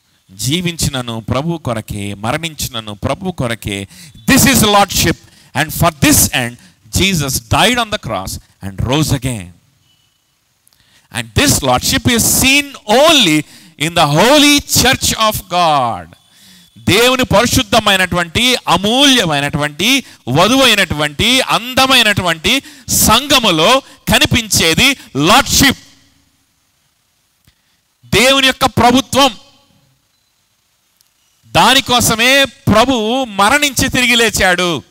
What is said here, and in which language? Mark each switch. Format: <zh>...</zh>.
<te>జీవించినను ప్రభు కొరకే, మరణించినను ప్రభు కొరకే.</te> <en>This is lordship, and for this end Jesus died on the cross and rose again. And this lordship is seen only in the holy church of God.</en> <te>దేవుని పరిశుద్ధమైనటువంటి, అమూల్యమైనటువంటి, వధువైనటువంటి, అందమైనటువంటి సంఘములో కనిపించేది lordship, దేవుని యొక్క ప్రభుత్వం. దానికోసమే ప్రభువు మరణించి తిరిగి లేచాడు.</te>